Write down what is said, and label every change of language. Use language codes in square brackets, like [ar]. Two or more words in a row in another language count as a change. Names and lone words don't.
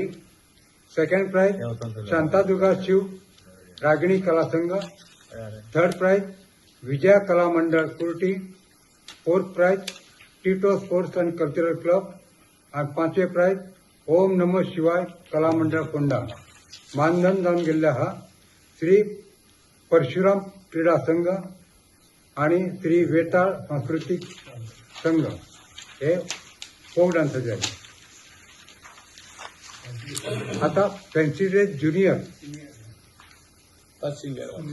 [en] second prize [kok] शांतादुर्गा शिव रागिणी कला संघ. [en] third prize [kok] विजया कला मंडळ कुर्टी. [en] fourth prize [kok] टिटो स्पोर्ट्स अँड कल्चरल क्लब आणि 5वे प्राइज ओम नमः शिवाय कला मंडळ फोंडा. मानधन जावन गेल्ले आहा श्री परशुराम क्रीडा संघ आणि श्री वेताळ सांस्कृतिक संघ हे [en] folk danceचे [kok] आहे. [en] आता fancy dress junior first singer